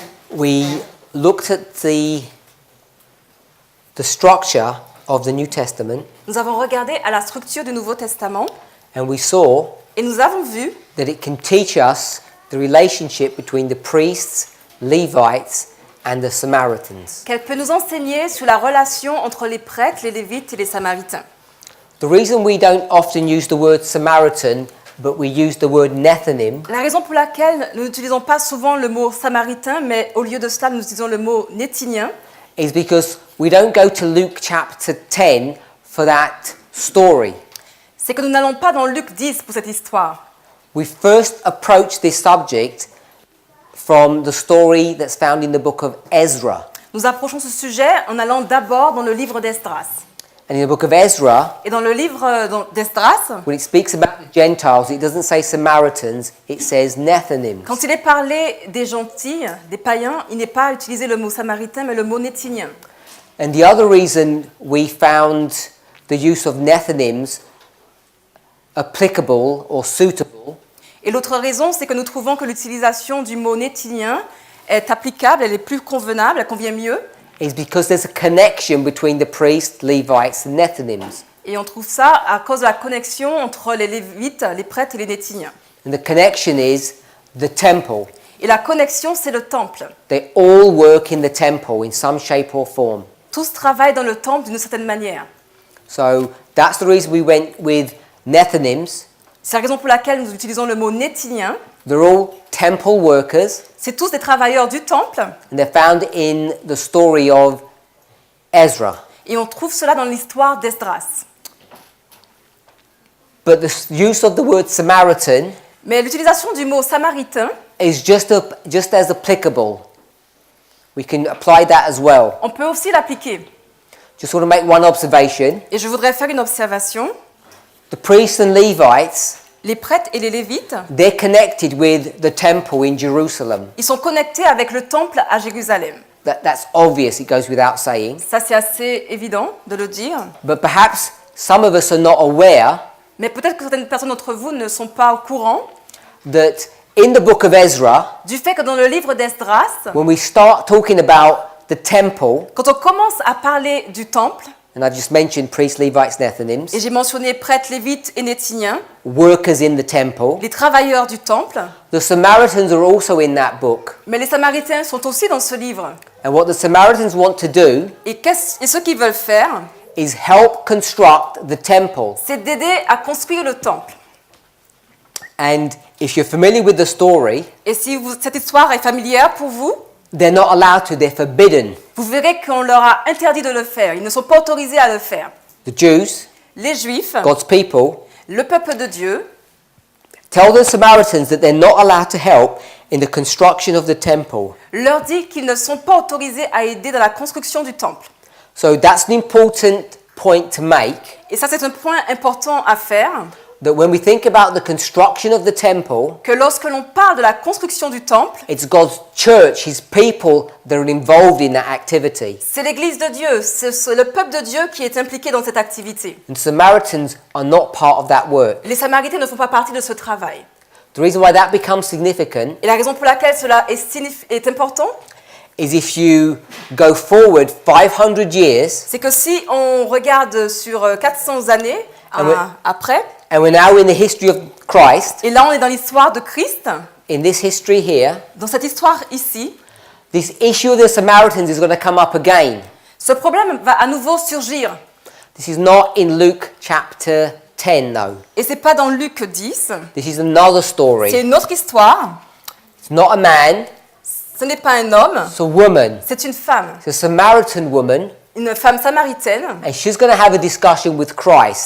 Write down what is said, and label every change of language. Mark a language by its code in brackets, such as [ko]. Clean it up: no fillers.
[en] we looked at the structure of the New Testament, [fr] nous avons regardé à la structure du Nouveau Testament [en] and we saw [fr] et nous avons vu [en] that it can teach us the relationship between the priests, Levites, and the Samaritans. [fr] qu'elle peut nous enseigner sur la relation entre les prêtres, les Lévites et les Samaritains. [en] The reason we don't often use the word Samaritan, but we use the word Nethanim, [fr] La raison pour laquelle nous n'utilisons pas souvent le mot samaritain, mais au lieu de cela, nous utilisons le mot nétinien, [en] is because we don't go to Luke chapter 10 for that story. [fr] c'est que nous n'allons pas dans Luc 10 pour cette histoire. [en] We first approach this subject from the story that's found in the book of Ezra. [fr] Nous approchons ce sujet en allant d'abord dans le livre d'Esdras. [en] And in the book of Ezra, [fr] Et dans le livre d'Esdras, [en] when it speaks about the Gentiles, it doesn't say Samaritans, it says Nethanims. [fr] quand il est parlé des gentils, des païens, il n'est pas utilisé le mot samaritain, mais le mot nétinien. [en] And the other reason we found the use of Nethanims applicable or suitable [fr] Et l'autre raison, c'est que nous trouvons que l'utilisation du mot nétinien est applicable, elle est plus convenable, elle convient mieux. [en] is because there's a connection between the priests, Levites, and Nethanims. [fr] Et on trouve ça à cause de la connexion entre les Lévites, les prêtres et les nétiniens. [en] And the connection is the temple. [fr] Et la connexion, c'est le temple. [en] They all work in the temple in some shape or form. [fr] Tous travaillent dans le temple d'une certaine manière. [en] So that's the reason we went with Nethanims. [fr] C'est la raison pour laquelle nous utilisons le mot nétinien. [en] They're all temple workers, [fr] C'est tous des travailleurs du temple. [en] and they're found in the story of Ezra. [fr] Et on trouve cela dans l'histoire d'Esdras. [en] But the use of the word Samaritan [fr] Mais l'utilisation du mot samaritain, [en] is just as applicable. We can apply that as well. [fr] on peut aussi l'appliquer. [en] Just want to make one observation. [fr] Et je voudrais faire une observation. [en] The priests and Levites, [fr] Les prêtres et les Lévites, [en] they're connected with the temple in Jerusalem. [fr] ils sont connectés avec le temple à Jérusalem. [en] That's obvious, it goes without saying. [fr] Ça, c'est assez évident de le dire. [en] But perhaps some of us are not aware [fr] Mais peut-être que certaines personnes d'entre vous ne sont pas au courant [en] that in the book of Ezra, [fr] du fait que dans le livre d'Esdras, [en] when we start talking about the temple, [fr] quand on commence à parler du temple, [en] and I just mentioned priests, Levites, Nethanims, [fr] et j'ai mentionné prêtres, Lévites et Nétiniens, [en] workers in the temple, [fr] les travailleurs du temple, [en] the Samaritans are also in that book. [fr] mais les Samaritains sont aussi dans ce livre. [en] And what the Samaritans want to do [fr] Et ce qu'ils veulent faire, [en] is help construct the temple. [fr] c'est d'aider à construire le temple. [en] And if you're familiar with the story, [fr] Et si cette histoire est familière pour vous, [en] they're not allowed to, they're forbidden. [fr] vous verrez qu'on leur a interdit de le faire. Ils ne sont pas autorisés à le faire. [en] The Jews, [fr] Les Juifs, [en] God's people, [fr] le peuple de Dieu, [en] tell the Samaritans that they're not allowed to help in the construction of the temple. [fr] leur dit qu'ils ne sont pas autorisés à aider dans la construction du temple. [en] So that's an important point to make, [fr] Et ça, c'est un point important à faire, [en] that when we think about the construction of the temple, [fr] que lorsque l'on parle de la construction du temple, [en] it's God's church, His people that are involved in that activity. [fr] c'est l'Église de Dieu, c'est le peuple de Dieu qui est impliqué dans cette activité. [en] And Samaritans are not part of that work. [fr] Les Samaritains ne font pas partie de ce travail. [en] The reason why that becomes significant [fr] Et la raison pour laquelle cela est important, [en] is if you go forward 500 years, [fr] c'est que si on regarde sur 400 années après, [en] and we're now in the history of Christ, [fr] et là on est dans l'histoire de Christ, [en] in this history here, [fr] dans cette histoire ici, [en] this issue of the Samaritans is going to come up again. [fr] ce problème va à nouveau surgir. [en] This is not in Luke chapter 10 though. [fr] Et c'est pas dans Luc 10, [en] This is another [fr] c'est [en] story. [fr] une autre histoire. [en] It's not a man, [fr] Ce n'est pas un homme, [en] it's a woman. [fr] c'est une femme, [en] It's a Samaritan woman, [fr] une femme samaritaine, [en] and she's going to have a discussion with Christ.